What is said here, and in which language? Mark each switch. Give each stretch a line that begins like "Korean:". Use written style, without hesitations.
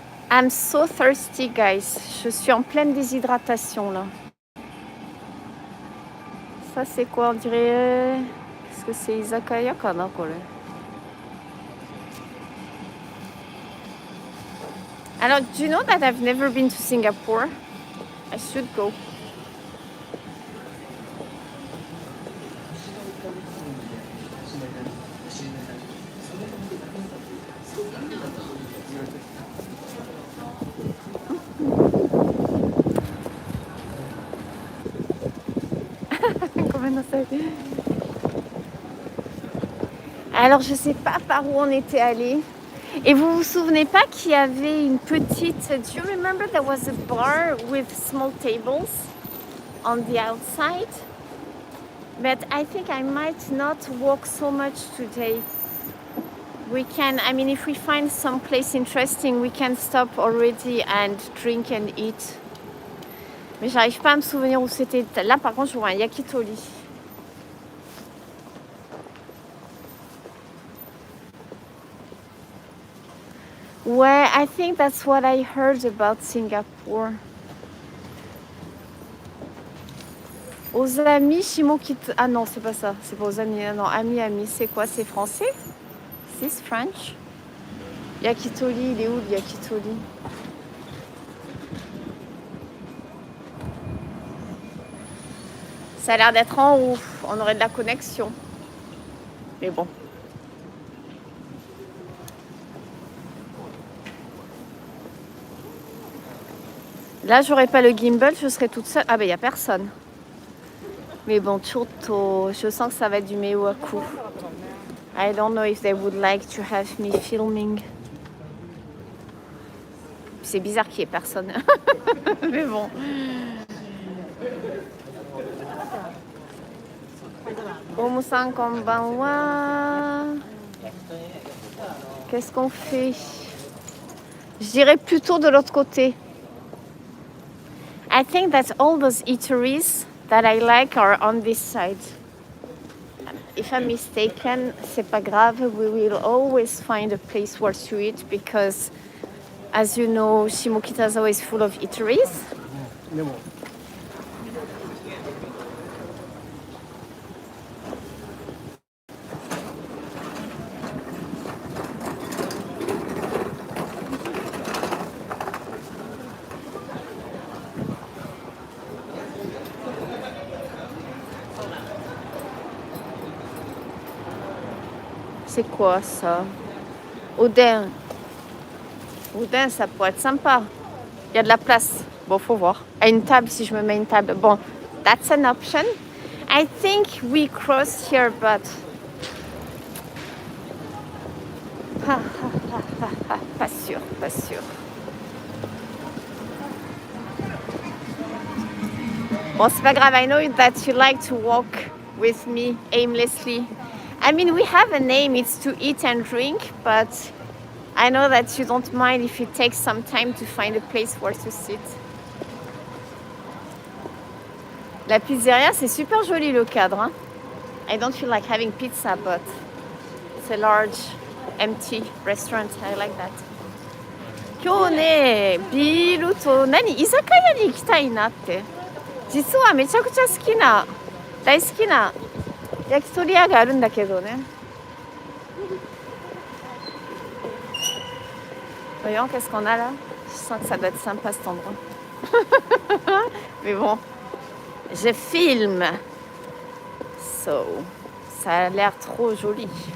English: I'm so thirsty, guys.
French: Je suis en pleine déshydratation, là. Ça, c'est quoi? On dirait... Est-ce que c'est izakaya kana, quoi, là?
English: Alors, do you know that I've never been to Singapore? I should go.
French: Alors, je sais pas par où on était allé. Et vous vous souvenez pas qu'il y avait une petite...
English: Do you remember there was a bar with small tables on the outside? But I think I might not walk so much today. We can, I mean, if we find some place interesting, we can stop already and drink and eat.
French: Mais j'arrive pas à me souvenir où c'était. Là, par contre, je vois un Yakitori.
English: Ouais, I think that's what I heard about Singapore.
French: Aux amis, Shimokitazawa. Ah non, c'est pas ça. C'est pas aux amis. Non, amis, c'est quoi? C'est français?
English: Is French?
French: Yakitori, il est où le Yakitori? Ça a l'air d'être en haut. On aurait de la connexion. Mais bon. Là, j'aurais pas le gimbal, je serais toute seule. Ah ben, il n'y a personne. Mais bon, Choto, je sens que ça va être du Meiwaku.
English: I don't know if they would like to have me filming.
French: C'est bizarre qu'il n'y ait personne. Mais bon.
Japanese: Omu-san, konbanwa.
French: Qu'est-ce qu'on fait? Je dirais plutôt de l'autre côté.
English: I think that all those eateries that I like are on this side. If I'm mistaken,
French: c'est pas grave.
English: We will always find a place where to eat because, as you know, Shimokitazawa is full of eateries.
French: C'est quoi ça? Oudin. Oudin, ça pourrait être sympa. Il y a de la place. Bon, faut voir. À une table, si je me mets une table.
English: Bon, that's an option. I think we crossed here, but...
French: Pas sûr, pas sûr. Bon, c'est pas grave.
English: I know that you like to walk with me aimlessly. I mean, we have a name, it's to eat and drink, but I know that you don't mind if it takes some time to find a place where to sit.
French: La pizzeria, c'est super joli le cadre. Hein?
English: I don't feel like having pizza, but it's a large, empty restaurant. I like that.
Japanese: 今日ね、ビールと居酒屋に行きたいなって。実はめちゃくちゃ好きな、大好きな焼き鳥屋があるんだけどね。
French: Voyons, qu'est-ce qu'on a là? Je sens que ça doit être sympa cet endroit. Mais bon, je filme. So, ça a l'air trop joli.